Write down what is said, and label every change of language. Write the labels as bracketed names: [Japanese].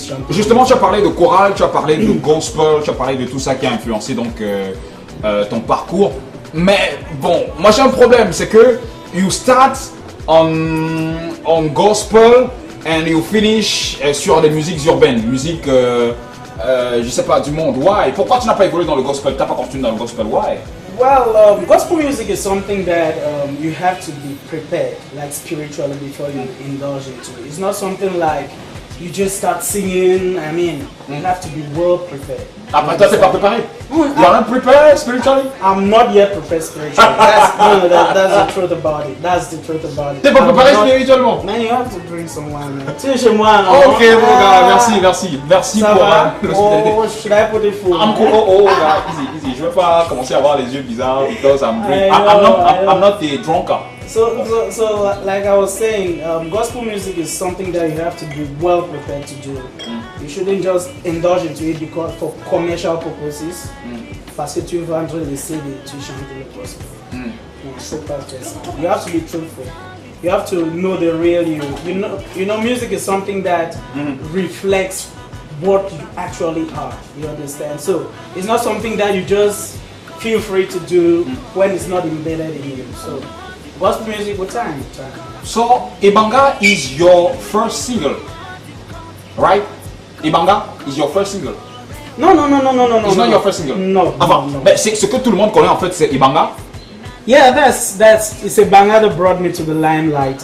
[French] Justement, tu as parlé de chorale, tu as parlé de gospel, tu as parlé de tout ça qui a influencé donc ton parcours. Mais bon, moi j'ai un problème, c'est que you start on gospel and you finish sur les musiques urbaines, musique, je sais pas, du monde. Why? Pourquoi tu n'as pas évolué dans le gospel? Tu n'as pas continué dans le gospel? [English] Why? Well, gospel music is something that you have to be prepared, like spiritually, before you indulge into it. It's not something like you just start singing. I mean, you have to be well prepared. [French] Après toi, t'es pas préparé? [English] You are not prepared spiritually? I'm not yet prepared spiritually. That's the truth about it. That's the truth about it. [French] T'es pas préparé spirituellement? [English] Man, you have to drink some wine, man. [French] Tu es chez moi, non? Ok, mon gars, merci Ça pour [English] va? Oh, should I put it full? I'm cool. [French] Oh, gars, easy. Je veux pas commencer à avoir les yeux bizarres because I'm not a drunkard. [English] So like I was saying, gospel music is something that you have to be well prepared to do. You shouldn't just indulge into it because for commercial purposes. [French] Parce que tu veux vendre les CD, tu chantes le gospel. [English] Non, c'est pas ça. You have to be truthful. You have to know the real you. You know, music is something that reflects what you actually are. You understand? So it's not something that you just feel free to do when it's not embedded in you. So gospel music with time. So Ibanga is your first single, right? Ibanga is your first single. No. It's not your first single. No. [French] Enfin, [English] no. [French] mais c'est ce que tout le monde connaît en fait, c'est Ibanga. [English] Yeah, it's a banger that brought me to the limelight.